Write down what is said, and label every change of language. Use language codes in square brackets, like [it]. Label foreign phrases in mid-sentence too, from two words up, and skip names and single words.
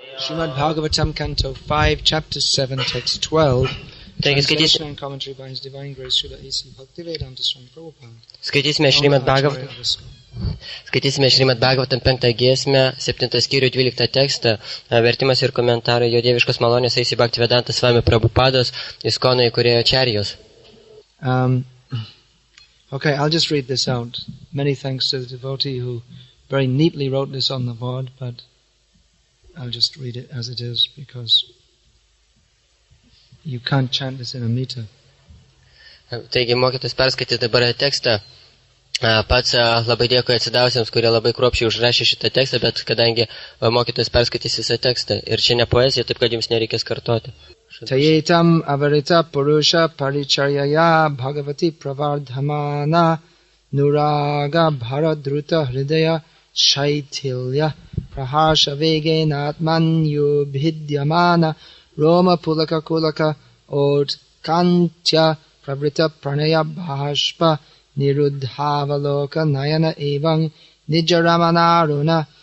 [en] Srimad Bhagavatam, Canto 5, Chapter 7, Text 12. Translation and commentary by His Divine Grace Srila A.C. Bhaktivedanta Swami Prabhupada. [lt] Skaitysime Šrimad Bhagavatam 5 giesmę, 7 skyrių 12 tekstą, vertimas ir komentarai jo dieviškos malonės A.C. Bhaktivedanta Swami Prabhupados, Iskono įkūrėjo Acharyos. [en] Okay, I'll just read this out. Many thanks to the devotee who very neatly wrote this on the board, but I'll just read it as it is because you can't chant this in a meter. [lt] Taigi, mokytas perskaitė dabar tekstą. Pats labai dėkui atsidavusiems, kurie labai kruopščiai užrašė šitą tekstą, bet kadangi mokytas perskaitys visą tekstą ir čia ne poezija, taip kad jums nereikės kartoti. [sa] तयेत्थम् अविरत पुरुष परिचर्यया भगवति प्रवर्धमान अनुराग भरद्रुत हृदय शैथिल्य प्रहर्ष वेगेन आत्मनि उद्भिद्यमान रोम पुलक कुलक औत्कण्ठ्य प्रवृत्त प्रणय बाष्प निरुद्धावलोक नयन एवं निजरमणारुण